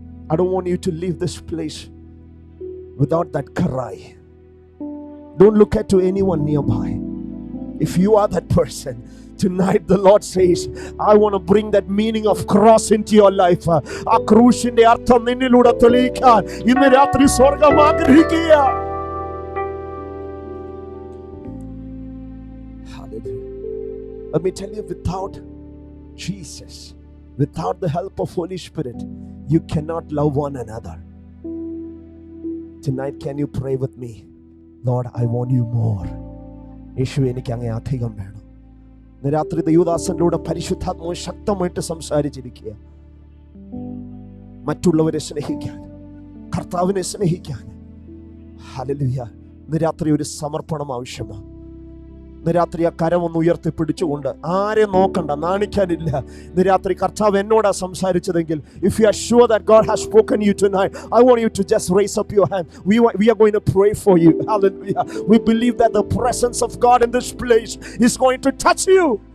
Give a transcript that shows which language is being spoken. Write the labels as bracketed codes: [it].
[en] I don't want you to leave this place without that cry. Don't look at to anyone nearby. If you are that person, tonight the Lord says, I want to bring that meaning of cross into your life. [ml] ആ ക്രൂശിന്റെ അർത്ഥം നിന്നിലൂടെ തെളിയിക്കാൻ ഇന്ന് രാത്രി സ്വർഗ്ഗം ആഗ്രഹിക്കുക. [en] Hallelujah. Let me tell you, without Jesus, without the help of Holy Spirit, you cannot love one another. Tonight, can you pray with me? Lord, I want you more. [ml] യേശു എനിക്ക് അങ്ങേ അധികം വേണം. ഇന്ന് രാത്രി ദൈവദാസനിലൂടെ പരിശുദ്ധാത്മാവ് ശക്തമായിട്ട് സംസാരിച്ചിരിക്കുക. മറ്റുള്ളവരെ സ്നേഹിക്കാൻ, കർത്താവിനെ സ്നേഹിക്കാൻ. ഹല്ലേലൂയ. ഇന്ന് രാത്രി ഒരു സമർപ്പണം ആവശ്യമാണ്. ഇന്ന് രാത്രി ആ കരമൊന്ന് ഉയർത്തിപ്പിടിച്ചുകൊണ്ട് ആരെ നോക്കണ്ട, നാണിക്കാനില്ല. ഇന്ന് രാത്രി കർത്താവ് എന്നോടാ സംസാരിച്ചതെങ്കിൽ, [en] if you are sure that God has spoken you tonight, I want you to just raise up your hand. We are going to pray for you. Hallelujah. We believe that the presence of God in this place is going to touch you.